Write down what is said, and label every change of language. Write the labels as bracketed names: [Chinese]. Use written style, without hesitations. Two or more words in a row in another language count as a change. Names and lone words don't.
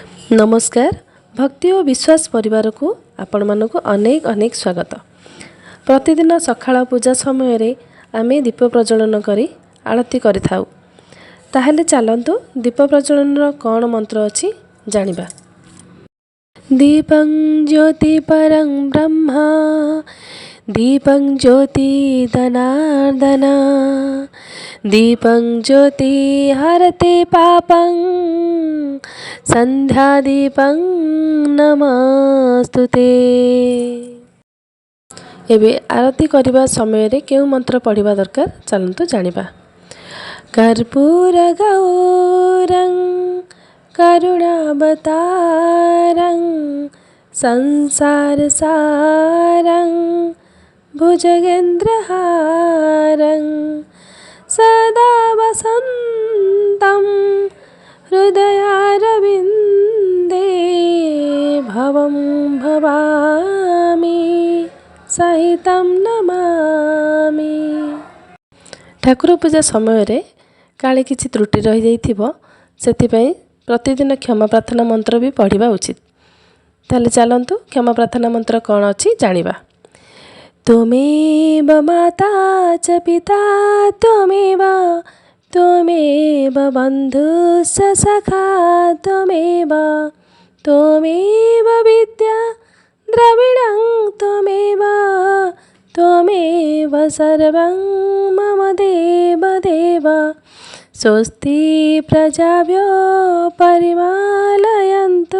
[Odia] ନମସ୍କାର। ଭକ୍ତି ଓ ବିଶ୍ୱାସ ପରିବାର କୁ ଆପଣ ମାନଙ୍କ ଅନେକ ଅନେକ ସ୍ୱାଗତ। ପ୍ରତିଦିନ ସକାଳ ପୂଜା ସମୟ ରେ ଆମେ ଦୀପ ପ୍ରଜ୍ୱଳନ କରି ଆରତି କରିଥାଉ। ତାହାଲେ ଚାଲନ୍ତୁ ଦୀପ ପ୍ରଜ୍ୱଳନ କେଉଁ ମନ୍ତ୍ର ଅଛି ଜାଣିବା। [Sanskrit] दीपं ज्योति परं ब्रह्मा दीपं ज्योति धनार्दन दीपं ज्योति हरते पापं संध्या दीपं नमस्तुते। [Odia] ଏବେ ଆରତି କରିବା ସମୟ ରେ କେଉଁ ମନ୍ତ୍ର ପଢ଼ିବା ଦରକାର ଚାଲନ୍ତୁ ଜାଣିବା। [Sanskrit] कर्पूर गौरं करुणावतारं संसार सारं भुजगेन्द्रहारं सदा वसन्तं हृदयारविन्दे भवं भवामि सहितं नमामि। [Odia] ଠାକୁର ପୂଜା ସମୟ ରେ କାଳେ କିଛି ତ୍ରୁଟି ରହି ଯାଇଥିବ ସେଥିପାଇଁ ପ୍ରତିଦିନ କ୍ଷମା ପ୍ରାର୍ଥନା ମନ୍ତ୍ର ଭି ପଢ଼ିବା ଉଚିତ। ତାହାଲେ ଚାଲନ୍ତୁ କ୍ଷମା ପ୍ରାର୍ଥନା ମନ୍ତ୍ର କେଉଁ ଅଛି ଜାଣିବା। [Sanskrit] त्वमेव माता च पिता त्वमेव बन्धुश्च सखा त्वमेव विद्या द्रविणं त्वमेव सर्वं मम देव स्वस्ति प्रजाभ्यो परिपालयन्तु